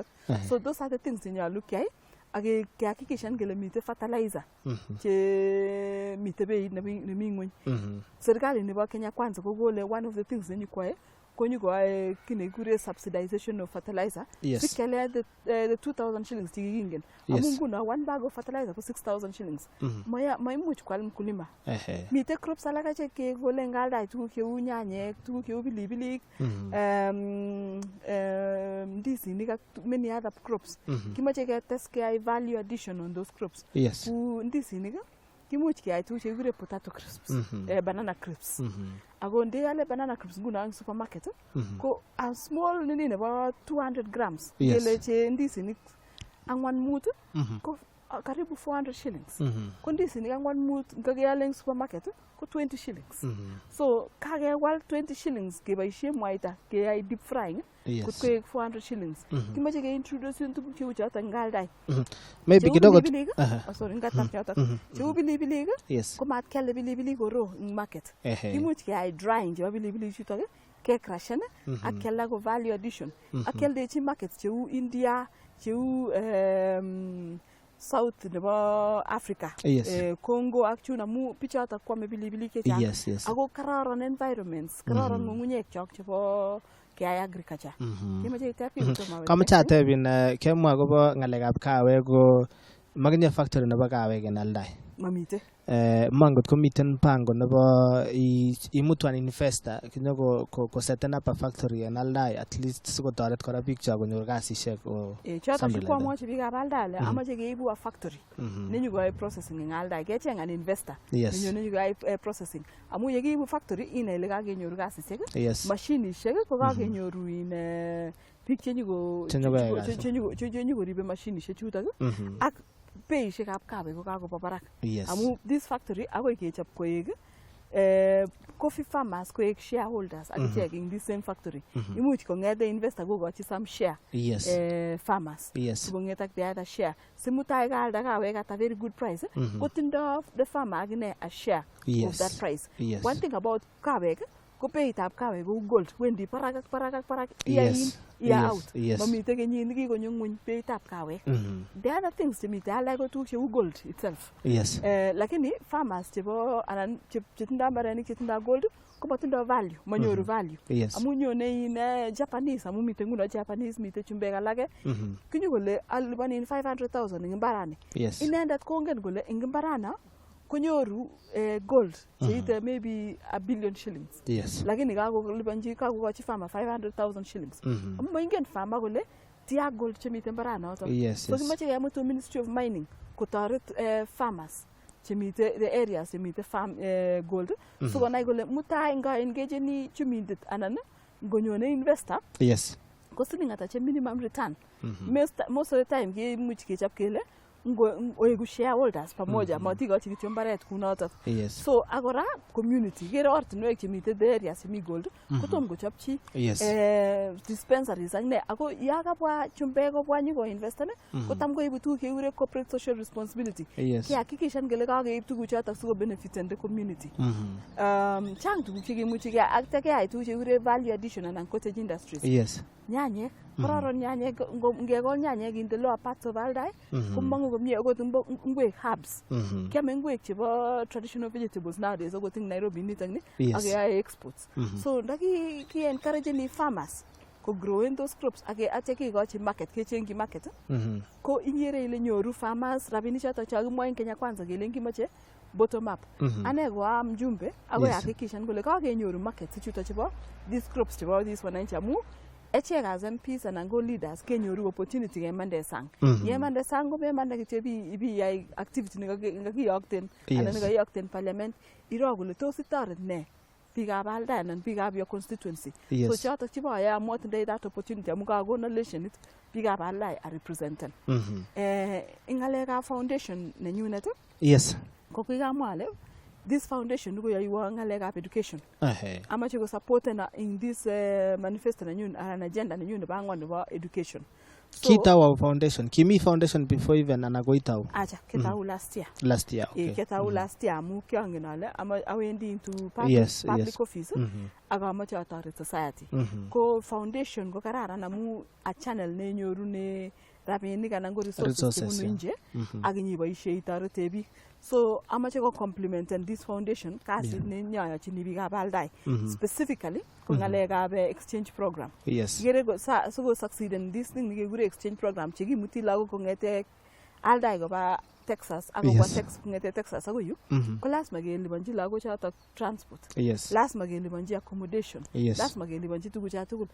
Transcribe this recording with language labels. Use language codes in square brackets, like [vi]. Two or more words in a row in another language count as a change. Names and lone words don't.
[en] So those are the things [kln] chenyolu kyai ake kehakikishan kele mite fertilizer che mite beit nemi ngweny. Serikali nebo Kenya kwanza kokole [en] one of the things [kln] nenyikwae konyo kine kure [en] subsidization of fertilizer. Yes. [kln] Sikele [en] the 2000 shillings [kln] chikingen. [en] Yes. [kln] Amunguna [en] one bag of fertilizer [kln] ko 6000 shillings. Maimuch kwal mkulima. Mite crops alaka che kekole ngalda tuguk cheu nyanyek, tuguk cheu pilipilik, ndisinik ak [en] many other crops. [kln] Kimache ketes keyai [en] value addition on those crops. Yes. [kln] Ku ndisinik kimuch keyai tuguk chekikure [en] potato crisps, banana crisps. [kln] Ako ndeyale [en] banana crisps [kln] nguno eng supermarket ko [en] a small [kln] nini nebo 200 grams. Kele che ndisinik angwan mut ko karibu 400 shillings. Ko ndisinik angwan mut ngakeyale eng supermarket ko 20 shillings. So kakewal 20 shillings keboishe mwaita keyai [en] deep frying [kln] ko 400 shillings. Kimache ke introduce tuguk cheu choto ngaldai. [sw] Maybe kidogo [kln] sorry ngatap choto. Cheu bilibilik ko mat kyale bilibilik ko [en] raw in market. [kln] Imuch keyai drying chebo bilibilik chutok ke crushen ak kyalda ko [en] value addition. [kln] Ak kyaldechi market cheu India, cheu South nebo Africa. Congo ak chun amu pichotok kwame pilipili chechang. Ako kararan environments, kararan ng'ung'unyek chok chebo keyai agriculture. Kimache itepi utoma. Kamache atebin kemwa akobo ng'alekab kawek ko makinye factory nebo kawek en Aldai. Mamite. Mangot komiten pango nebo imutwan investor kinyo ko seten [en] up a factory [kln] en Aldai [en] at least [kln] sikotoret kora biik cho konyor kasisiek o chotok sikwamwochi biikab Aldai ale amache keibu [en] a factory [kln] nenyikoyoe processing en Aldai kecheng [en] an investor [kln] nenyikoyoe processing amu yekeibu factory inai ile kakenyoru kasisiek mashinishek ko kakenyoru in biik chenyikoribe mashinishek chutok ak beishekab kawek ko kakoba barak. Amu [en] this factory [kln] akoi kechop koek [en] coffee farmers [kln] koek shareholders akichek [en] in this same factory. [kln] Imuch kong'ete investor kokochi [en] some share farmers. [kln] Sikong'et ak [en] the other share. [kln] Simutai kaalda kawek [en] at a very good price. [kln] Kotindo [en] the farmer [kln] akine [en] a share of that price. One thing about [kln] kawek ko beitab kawek ko gold wendi barak ak barak [en] year in year out. [kln] Mamite kenyit nekikonyo ng'weny beitab kawek. [en] The other things [kln] chemite alak ko tuguk cheu [en] gold itself. [kln] Lakini farmers chebo anan chetindo mbarenik chetindo gold ko matindo value, manyoru value. Amu nyone [en] in Japanese, [kln] amu mite nguno Japanese, mite chumbek alake. Kinyo kole alipanin 500,000 ing mbarani. Inendet kongen kole ing mbarana konyoru gold cheite maybe $1 billion shillings. Lakini kakokochi farmer 500,000 shillings. Amu maingen farmer kole tia gold chemite mbaranoto. So kimache kemutu Ministry of Mining kotoret farmers chemite [en] the areas [kln] chemite [en] farm gold. [kln] So konai kole mutai nga engageni chumindet anan ngonyone investor. Ko siling ata che [en] minimum return. Most of the time [kln] kemuch kechap kele oegu shareholders pamoja matikochi kityo mbaret kunotok. So akora community kere ortinwek chemite [en] the areas [kln] chemi gold kotom kochopchi dispensaries ak ne ako yakabwa chumbek kobwa nyiko invest kotam koibu tuguk chekikure [en] corporate social responsibility. [kln] Kihakikishan kele kakeib tuguchotok siko [en] benefit the community. [kln] Chang tuguk chekemuchi keyai ak keyai tuguk chekikure [en] value addition [kln] anan [en] cottage industries. [kln] Nyanyek kororon nyanyek ngekol nyanyek [en] in the lower parts of Aldai [kln] komangu komie akot ngwek herbs. Kiame ngwek chebo [en] traditional vegetables [kln] nowadays akot [en] in Nairobi [kln] nitok ni ak keyae exports. So ndaki encourage ni farmers ko [en] grow in those crops [kln] ak atya kekochi market kechengchi market ko inyere ile nyoru farmers rabinik chotok chakimwa en Kenya Kwanza kele kimache [en] bottom up. [kln] Ane ko mjumbe akoi hakikishan kole kakenyoru market chuto chebo [en] these crops [kln] chebo these wananchi amu echek [en] as MPs [kln] anan ko leaders kenyoru opportunity kemande sang. Yemande sang ko memande kityo ibi yai activity nekakiyokten anan nekayokten parliament iro kole tos itoret ne biikab Aldai anan biikab [en] your constituency. [kln] So chotok chebo aya amu tindoi [en] that opportunity [kln] amu kakono lesionit biikab Aldai [en] are represented. [kln] Ingalekab foundation nenyunet ko kikamwa ale [en] this foundation [kln] ko yoiwo ngalekab education. Amache ko [en] support in this manifesto [kln] nenyun [en] an agenda [kln] nenyun nebo angwan nebo education. Kitau foundation. Kimi foundation [en] before even [kln] anakoitau. Acha kitau [en] last year. Okay. [kln] Kitau [en] last year [kln] amu kyangen ale awendi [en] into public office [kln] ak amache atoret society. Ko foundation ko kararan amu [en] a channel [kln] nenyorune rabinik anan ko resources chebunu nje ak inyiboisie itorete biik. So amache ko [en] complement this foundation [kln] kasit nenyoyochini biikab Aldai specifically ko ngalekab [en] exchange program. [kln] Kere ko [en] so succeed in this thing [kln] nekekure [en] exchange program [kln] chekimuti lagok kongete Aldai koba Texas ak kobwa kongete Texas akoi yu ko lazima keliponji lagok chotok transport. Lazima keliponji accommodation. Lazima keliponji tuguchotok tugul.